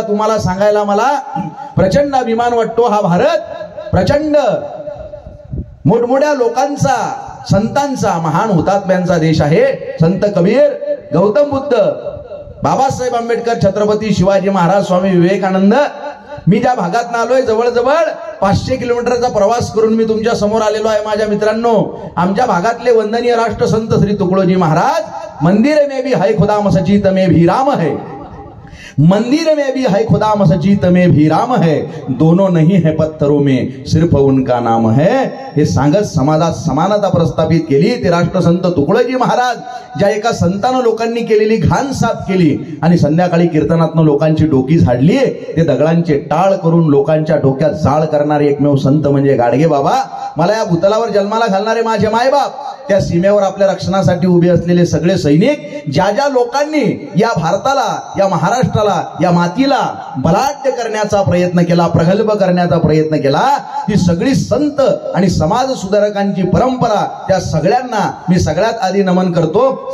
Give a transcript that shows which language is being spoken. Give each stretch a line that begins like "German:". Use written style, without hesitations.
Marathi: तुम्हाला सांगायला मला प्रचंड अभिमान वाटतो. हा भारत प्रचंड मोठमोठ्या लोकांचा, संतांचा, महान हुतात्म्यांचा देश आहे. संत कबीर, गौतम बुद्ध, बाबासाहेब आंबेडकर, छत्रपती शिवाजी महाराज, स्वामी विवेकानंद. मी ज्या भागात आलोय जवळजवळ 500 किलोमीटरचा प्रवास करून मी तुमच्या समोर आलेलो आहे. माझ्या मित्रांनो, आमच्या भागातले वंदनीय राष्ट्रसंत श्री तुकडोजी महाराज,
Hindi: मंदिर में भी है खुदा मस्जिद में भी राम है, मंदिर में भी है खुदा मस्जिद में भी राम है, दोनों नहीं है पत्थरों में सिर्फ उनका नाम है.
Marathi: हे सांगत समाजात समानता प्रस्थापित केली ते राष्ट्रसंत तुकडोजी महाराज. ज्या एका संतानं लोकांनी केलेली घाण साफ केली आणि संध्याकाळी कीर्तनातनं लोकांची डोकी झाडली, ते दगडांचे टाळ करून लोकांच्या डोक्यात जाळ करणारे एकमेव संत म्हणजे गाडगे बाबा. मला या भूतलावर जन्माला घालणारे माझे मायबाप, त्या सीमेवर आपल्या रक्षणासाठी उभे असलेले सगळे सैनिक, ज्या ज्या लोकांनी या भारताला, या महाराष्ट्राला, या मातीला बलाढ्य करण्याचा प्रयत्न केला, प्रगल्भ करण्याचा प्रयत्न केला, ती सगळी संत आणि समाज सुधारकांची परंपरा, त्या सगळ्यांना मी सगळ्यात आधी नमन करतो.